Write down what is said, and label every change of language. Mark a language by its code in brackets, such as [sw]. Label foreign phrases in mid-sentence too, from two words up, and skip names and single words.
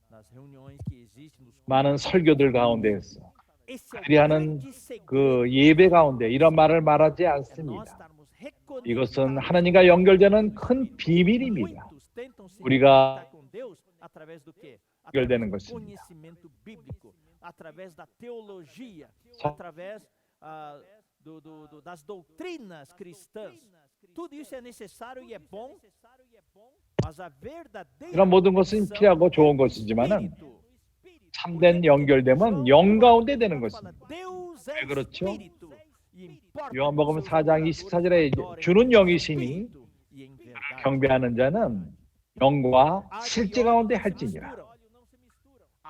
[ko] 많은 설교들 가운데에서 그들이 하는 그 예배 가운데 이런 말을 말하지 않습니다. 이것은 하나님과 연결되는 큰 비밀입니다. 우리가 연결되는 것입니다. [pt] das doutrinas cristãs. Tudo isso é necessário e é bom. Mas a verdadeira [ko] 이런 모든 것은 필요하고 좋은 것이지만은 참된 연결됨은 영 가운데 되는 것입니다. 왜 그렇죠? 요한복음 4장 24절에 주는 영이시니 경배하는 자는 영과 실제 가운데 할지니라.